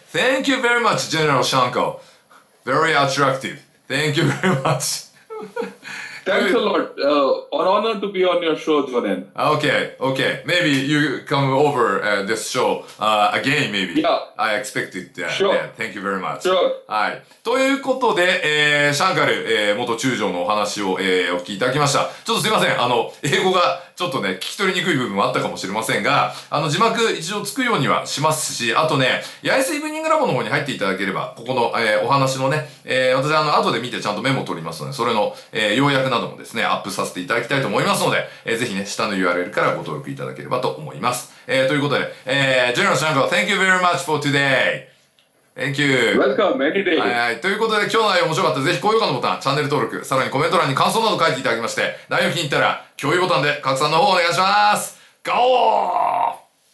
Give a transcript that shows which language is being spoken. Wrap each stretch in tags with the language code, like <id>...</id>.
<en>Thank you very much, General Shankar. Very attractive. Thank you very much. Thanks a lot. An honor to be on your show, Jonen. Okay. Maybe you come over this show again, maybe. I expected that. Sure. Thank you very much. Sure.</en> <ja>はい。ということで、シャンカル、元中将のお話を、お聞きいただきました。ちょっとすいません。英語がちょっとね、聞き取りにくい部分もあったかもしれませんが、字幕一応つくようにはしますし、あとね、八重洲イブニングラボの方に入っていただければ、ここの、お話のね、私後で見てちゃんとメモ取りますので、それの、要約などもですね、アップさせていただきたいと思いますので、ぜひね、下の URL からご登録いただければと思います。ということで、</ja> <en>General Shankar, thank you very much for today.Thank you. Welcome, many days.</en> <ja>はい。ということで、今日の内容面白かったら、ぜひ高評価のボタン、チャンネル登録、さらにコメント欄に感想など書いていただきまして、内容気に入ったら、共有ボタンで拡散の方お願いします。ガオー</ja>